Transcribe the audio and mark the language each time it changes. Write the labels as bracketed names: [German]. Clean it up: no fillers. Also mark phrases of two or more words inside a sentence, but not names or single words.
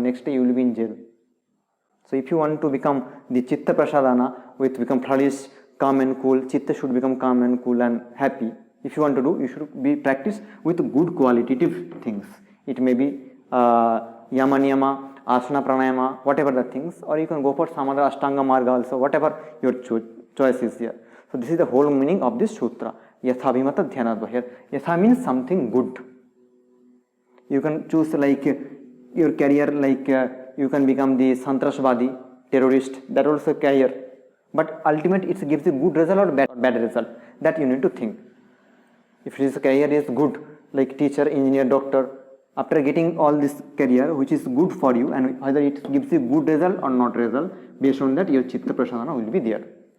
[English] Next day you will be in jail. So if you want to become the [Sanskrit] चित्त प्रसादन [English] with become flourish, calm and cool, chitta should become calm and cool and happy. If you want to do, you should be practice with good qualitative things. It may be [Sanskrit] यम नियम, आसन प्राणायाम, [English] whatever the things, or you can go for some other [Sanskrit] अष्टाङ्ग मार्ग [English] also, whatever your choice is here. So this is the whole meaning of this sutra. [Sanskrit] यथा अभिमत ध्यानाद्वा. [English] Here yatha means something good. You can choose like your career, like you can become the santrasvadi, terrorist, that also career. But ultimately it gives a good result or bad result. That you need to think. If his career is good, like teacher, engineer, doctor, after getting all this career which is good for you, and whether it gives you good result or not result, based on that your [Sanskrit] चित्त प्रसादन [English] will be there.